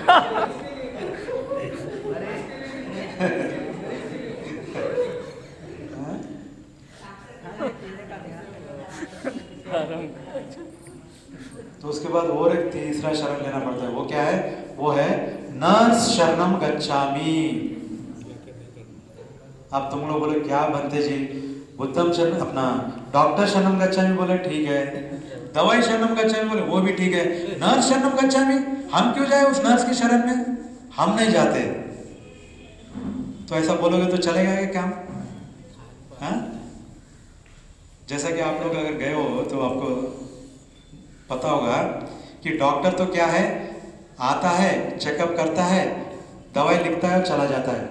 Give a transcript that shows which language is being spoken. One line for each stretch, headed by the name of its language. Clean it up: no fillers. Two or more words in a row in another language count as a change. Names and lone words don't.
Hindi: तो उसके बाद और एक तीसरा शरण लेना पड़ता है, वो क्या है? वो है नर्स
Pali: शरणम गच्छामि।
Hindi: अब तुम लोग बोले क्या बनते जी,
Pali: बुद्धम शरण
Hindi: अपना डॉक्टर
Pali: शरणम गच्छामि
Hindi: बोले ठीक है, दवाई
Pali: शरणम गच्छामि
Hindi: बोले वो भी ठीक है, नर्स
Pali: शरणम गच्छामि,
Hindi: हम क्यों जाए उस नर्स की शरण में? हम नहीं जाते। तो ऐसा बोलोगे तो चलेगा क्या काम? हाँ, जैसा कि आप लोग अगर गए हो तो आपको पता होगा कि डॉक्टर तो क्या है, आता है, चेकअप करता है, दवाई लिखता है और चला जाता है।